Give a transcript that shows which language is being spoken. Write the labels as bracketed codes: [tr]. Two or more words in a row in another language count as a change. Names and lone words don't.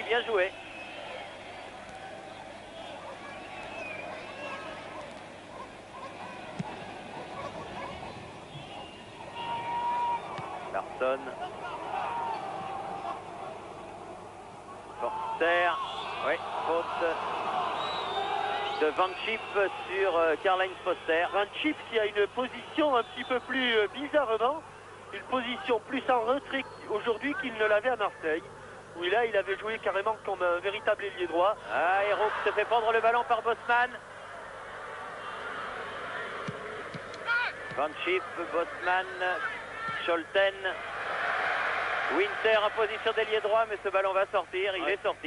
[fr] Bien joué. Larsson. Forster. Oui, faute de Van Schip sur Karl-Heinz Forster. Van Schip qui a une position un petit peu plus bizarrement, une position plus en retrait aujourd'hui qu'il ne l'avait à Marseille, où là il avait joué carrément comme un véritable ailier droit. Hérault qui se fait prendre le ballon par Bosman. Van Schip, Bosman, Scholten, Winter en position d'ailier droit, mais ce ballon va sortir, il est sorti.